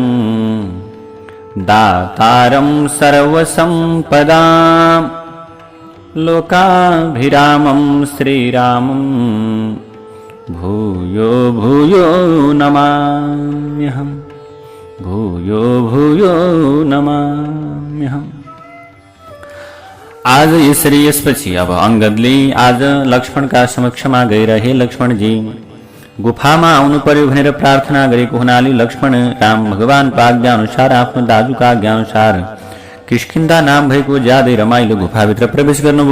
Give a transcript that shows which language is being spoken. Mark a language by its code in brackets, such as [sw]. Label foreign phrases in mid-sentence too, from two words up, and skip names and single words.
[sa] दातारं सर्वसम्पदां लोकाभिरामं श्रीरामं भूयो भूयो नमाम्यहम् भूयो भूयो नमाम्यहम्। [ne] आज ये श्रेयस पछि अब अंगदले आज लक्ष्मणका समक्षमा गएर हे लक्ष्मणजी गुफामा आउनु पर्यो भनेर प्रार्थना गरेको हुनाले लक्ष्मण राम भगवानको आज्ञा अनुसार आफ्नो दाजुका आज्ञा अनुसार किष्किन्धा नाम भएको ज्यादै रमाइलो गुफाभित्र प्रवेश गर्नुभयो।